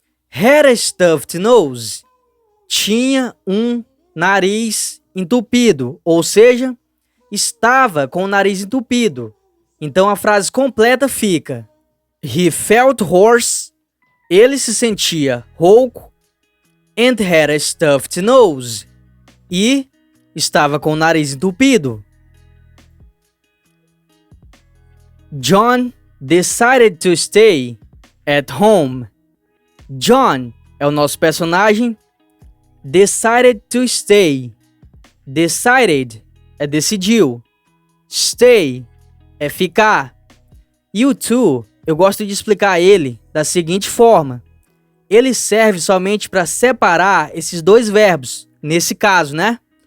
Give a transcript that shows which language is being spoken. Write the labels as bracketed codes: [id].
[en] Had a stuffed nose. [pt] Tinha um nariz entupido, ou seja, estava com o nariz entupido. Então a frase completa fica: [en] He felt hoarse. [pt] Ele se sentia rouco. [en] And had a stuffed nose. [pt] E estava com o nariz entupido. [en] John decided to stay at home. [pt] John é o nosso personagem. [en] Decided to stay. [pt] Decided é decidiu. Stay é ficar. E o to eu gosto de explicar ele da seguinte forma. Ele serve somente para separar esses dois verbos, nesse caso, né?